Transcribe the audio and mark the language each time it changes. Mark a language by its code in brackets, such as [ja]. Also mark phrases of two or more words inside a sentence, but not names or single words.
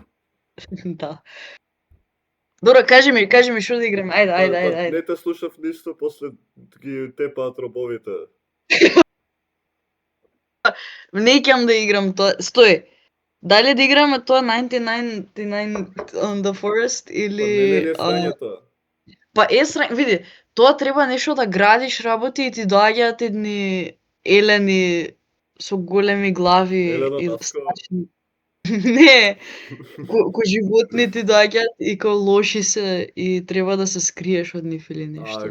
[mk] Да. Добро, кажи ми што да играме. Ајде. Не те слушав ништо, после ги тепаат робовите. Не икам да играм тоа. Стој. Дали да играме тоа 99 on the Forest или... Не срање тоа. Па срање, види, тоа треба нешто да градиш работи и ти доаѓаат едни елени со големи глави и страшни. Не, ко животни ти доаѓаат и ко лоши се и треба да се скриеш од нив или нешто.